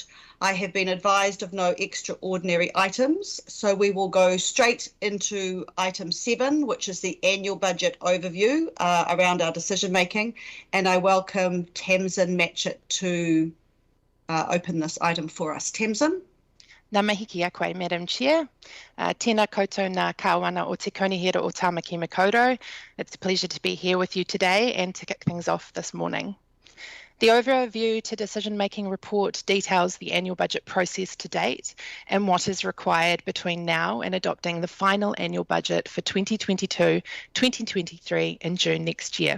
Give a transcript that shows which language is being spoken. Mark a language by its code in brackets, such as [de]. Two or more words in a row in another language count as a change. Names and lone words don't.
[en] I have been advised of no extraordinary items, so we will go straight into item 7, which is the annual budget overview around our decision making, and I welcome Tamsin Matchett to open this item for us. Tamsin? [mi] Ngā mihi ki a koe, [en] Madam Chair. [mi] Tēnā koutou ngā kāwana o te konihera o Tāmaki Makaurau. [en] It's a pleasure to be here with you today and to kick things off this morning. The overview to decision-making report details the annual budget process to date and what is required between now and adopting the final annual budget for 2022-2023 in June next year.